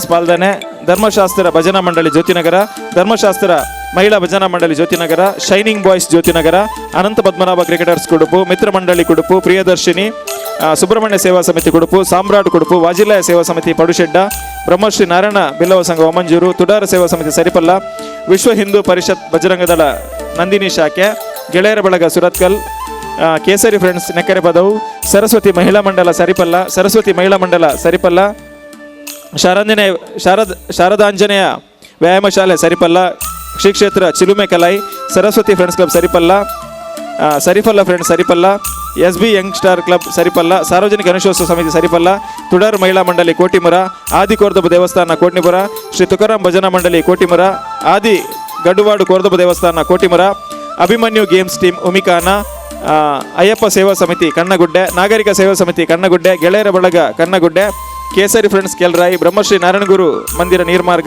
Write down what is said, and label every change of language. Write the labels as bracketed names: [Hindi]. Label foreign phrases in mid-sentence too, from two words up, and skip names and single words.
[Kannada] ಪಾಲ್ದಾನೆ ಧರ್ಮಶಾಸ್ತ್ರ ಭಜನಾ ಮಂಡಳಿ ಜ್ಯೋತಿನಗರ ಧರ್ಮಶಾಸ್ತ್ರ ಮಹಿಳಾ ಭಜನಾ ಮಂಡಳಿ ಜ್ಯೋತಿನಗರ ಶೈನಿಂಗ್ ಬಾಯ್ಸ್ ಜ್ಯೋತಿನಗರ ಅನಂತ ಪದ್ಮನಾಭ ಕ್ರಿಕೆಟರ್ಸ್ ಕುಡುಪು ಮಿತ್ರ ಮಂಡಳಿ ಕುಡುಪು ಪ್ರಿಯದರ್ಶಿನಿ ಸುಬ್ರಹ್ಮಣ್ಯ ಸೇವಾ ಸಮಿತಿ ಕುಡುಪು ಸಾಮ್ರಾಟ್ ಕುಡುಪು ವಾಜಿಲಾಯ ಸೇವಾ ಸಮಿತಿ ಪಡುಶೆಡ್ಡ ಬ್ರಹ್ಮಶ್ರೀ ನಾರಾಯಣ ಬಿಲ್ಲವ ಸಂಘ ಒಮಂಜೂರು ತುಡಾರ ಸೇವಾ ಸಮಿತಿ ಸರಿಪಲ್ಲ ವಿಶ್ವ ಹಿಂದೂ ಪರಿಷತ್ ಬಜರಂಗದಳ ನಂದಿನಿ ಶಾಖೆ ಗೆಳೆಯರ ಬಳಗ ಸುರತ್ಕಲ್ ಕೇಸರಿ ಫ್ರೆಂಡ್ಸ್ ನೆಕ್ಕರೆ ಪದವು ಸರಸ್ವತಿ ಮಹಿಳಾ ಮಂಡಲ ಸರಿಪಲ್ಲ ಶಾರದಾಂಜನೇಯ ವ್ಯಾಯಾಮ ಶಾಲೆ ಸರಿಪಲ್ಲ ಶ್ರೀ ಕ್ಷೇತ್ರ ಚಿಲುಮೆ ಕಲೈ ಸರಸ್ವತಿ ಫ್ರೆಂಡ್ಸ್ ಕ್ಲಬ್ ಸರಿಪಲ್ಲ ಫ್ರೆಂಡ್ಸ್ ಸರಿಪಲ್ಲ SB ಯಂಗ್ ಸ್ಟಾರ್ ಕ್ಲಬ್ ಸರಿಪಲ್ಲ ಸಾರ್ವಜನಿಕ ಗಣೇಶೋತ್ಸವ ಸಮಿತಿ ಸರಿಪಲ್ಲ ತುಡಾರ್ ಮಹಿಳಾ ಮಂಡಳಿ ಕೋಟಿಮುರ ಆದಿ ಕೋರ್ದೊಬ್ಬ ದೇವಸ್ಥಾನ ಕೋಟಿಮುರ ಶ್ರೀ ತುಕಾರಾಮ್ ಭಜನಾ ಮಂಡಳಿ ಕೋಟಿಮುರ ಆದಿ ಗಡ್ಡುವಾಡು ಕೋರ್ದೊಬ್ಬ ದೇವಸ್ಥಾನ ಕೋಟಿಮುರ ಅಭಿಮನ್ಯು ಗೇಮ್ಸ್ ಟೀಮ್ ಉಮಿಕಾನ ಅಯ್ಯಪ್ಪ ಸೇವಾ ಸಮಿತಿ ಕಣ್ಣಗುಡ್ಡೆ ನಾಗರಿಕ ಸೇವಾ ಸಮಿತಿ ಕಣ್ಣಗುಡ್ಡೆ ಗೆಳೆಯರ ಬಳಗ ಕಣ್ಣಗುಡ್ಡೆ ಕೇಸರಿ ಫ್ರೆಂಡ್ಸ್ ಕೆಲ್ರಾಯಿ ಬ್ರಹ್ಮಶ್ರೀ ನಾರಾಯಣಗುರು ಮಂದಿರ ನೀರ್ಮಾರ್ಗ